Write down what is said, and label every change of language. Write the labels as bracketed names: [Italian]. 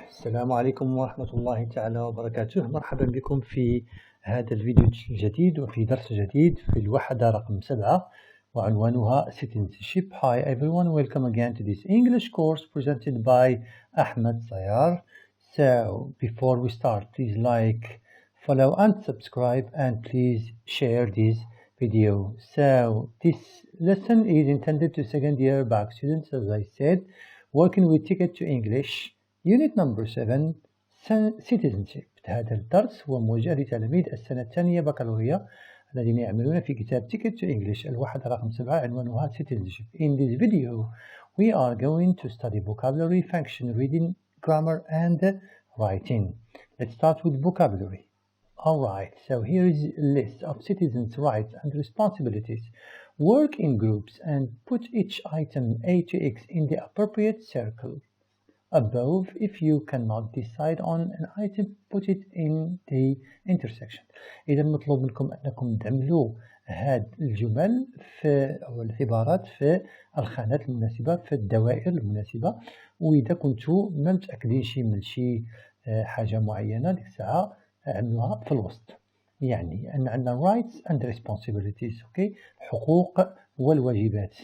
[Arabic] السلام عليكم ورحمة الله تعالى وبركاته. مرحبا بكم في هذا الفيديو الجديد وفي درس جديد في الوحدة رقم 7 وعنوانها citizenship. [English] Hi everyone, welcome again to this English course presented by Ahmed SAYAR. So before we start, please like, follow and subscribe, and please share this video. So this lesson is intended to second year Bac students, as I said, working with Ticket to English Unit number 7 citizenship. [Arabic] هذا الدرس هو موجه لتلاميذ السنة الثانية بكالوريا الذين يعملون في كتاب Ticket to English الوحدة رقم 7 عنوانها citizenship. [English] In this video we are going to study vocabulary, function, reading, grammar and writing. Let's start with vocabulary. Alright, so here is a list of citizens' rights and responsibilities. Work in groups and put each item A to X in the appropriate circle above. If you cannot decide on an item, put it in the intersection. [Arabic] إذا مطلوب منكم أنكم تعملوا هاد الجمل أو العبارات في الخانات المناسبة في الدوائر المناسبة، وإذا كنتوا ما متأكدينش من شي حاجة معينة ديك الساعة عملوها في الوسط. يعني أن عندنا [English] rights and responsibilities، [Arabic] أوكي، الحقوق والواجبات.